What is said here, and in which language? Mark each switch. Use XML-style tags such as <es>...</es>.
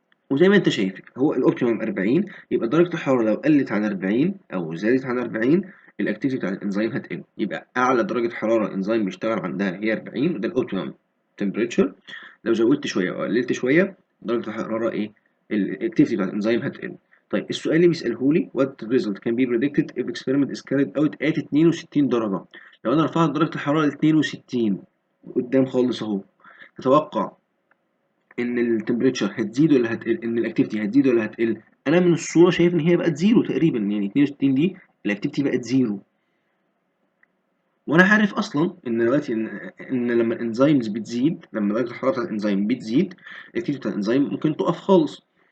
<ar>وزي ما أنت شايف هو الأوبتيمم 40، يبقى درجة الحرارة لو قلت عن 40 أو زادت عن 40 الأكتيفيتي بتاع الإنزيم هتقل، يبقى أعلى درجة حرارة إنزيم بيشتغل عندها هي 40 وده الأوبتيمم تمبريتشر. لو زودت شوية أو قللت شوية درجة الحرارة إيه؟ الأكتيفيتي بتاع الإنزيم هتقل. طيب السؤال اللي بيسأله لي</ar> <en>what result can be predicted if experiment is carried out at 62</en> <ar>درجة. لو أنا رفعت درجة الحرارة ل 62 قدام خالص أهو، تتوقع إن التمبريتشر هتزيد ولا هتقل؟ إن الأكتيفيتي هتزيد ولا هتقل؟ أنا من الصورة شايف إن هي بقت زيرو تقريبا، يعني 62 دي الأكتيفيتي بقت زيرو. وأنا عارف أصلا إن دلوقتي إن لما الإنزيمز بتزيد، لما درجة الحرارة بتاعت الإنزيم بتزيد الأكتيفيتي بتاعت الإنزيم ممكن تقف خالص.</ar>